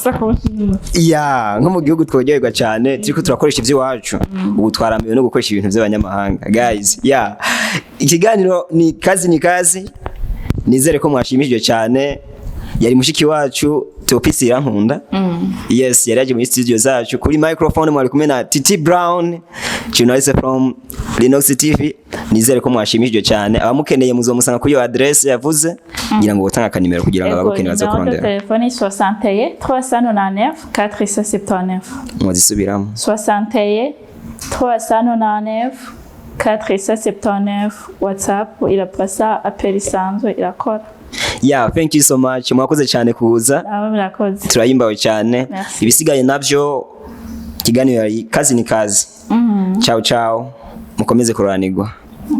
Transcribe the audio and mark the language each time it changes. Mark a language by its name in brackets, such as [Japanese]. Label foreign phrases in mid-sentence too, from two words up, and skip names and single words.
[Rundi] nko mu gihugu twogerwa cyane turiko turakoresha ivyo wacu ubu twaramiwe no gukoresha ibintu by'abanyamahanga guys ikiganiro ni kazi nizere ko mwashimishije cyane yari mushiki wacu Theopiste irankunda yes yari yaje muri studio zacu kuri microphone mwari kumwe na Titi Brown [English] journalist from [Rundi] Linox TV nizere ko mwashimishije cyane abamukeneye muzomusanga kuri iyo adresse yavuze ngira ngo utanga kanimero kugira ngo abagukeneye baze kurondera. Telefone 61 399 479 mwazisubiramo 61 399 479 WhatsApp irapasa appel isanzwe irakora. [English] Yeah, thank you so much. [Rundi] Mwakoze cyane kuza. Murakoze. Turayimbawe cyane. Merci. Ibisigaye navyo kiganiro kazi ni kazi. [Italian] Ciao ciao. [Rundi] Mukomeze kuranirwa.